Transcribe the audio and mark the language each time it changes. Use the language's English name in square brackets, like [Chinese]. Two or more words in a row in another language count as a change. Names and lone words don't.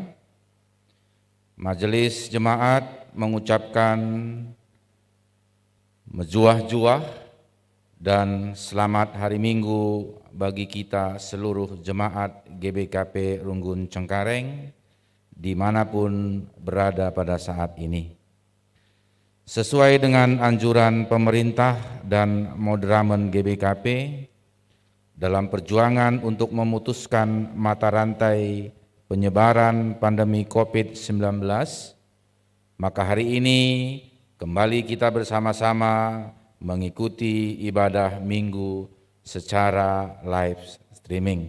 [Indonesian] Majelis Jemaat mengucapkan mejuah-juah dan selamat hari Minggu bagi kita seluruh Jemaat GBKP Runggun Cengkareng dimanapun berada pada saat ini. Sesuai dengan anjuran pemerintah dan Moderamen GBKP, dalam perjuangan untuk memutuskan mata rantai penyebaran pandemi COVID-19, maka hari ini kembali kita bersama-sama mengikuti ibadah Minggu secara [English] live streaming.